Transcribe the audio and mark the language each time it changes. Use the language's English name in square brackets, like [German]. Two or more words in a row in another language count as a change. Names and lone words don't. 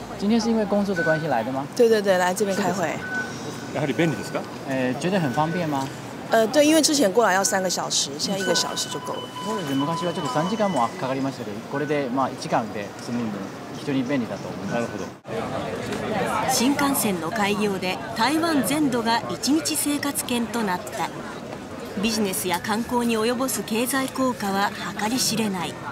[Chinese] 今天是因为工作的关系来的吗？对对对，来这边开会。 [Japanese] やはり便利ですか？ [Chinese] 觉得很方便吗？对，因为之前过来要3个小时，现在1个小時就够了。 [Japanese] そうですね。昔はちょっと3時間もかかりましたけど、これで1時間で済むんで非常に便利だと思います。なるほど。新幹線の開業で台湾全土が1日生活圏となった。ビジネスや観光に及ぼす経済効果は計り知れない。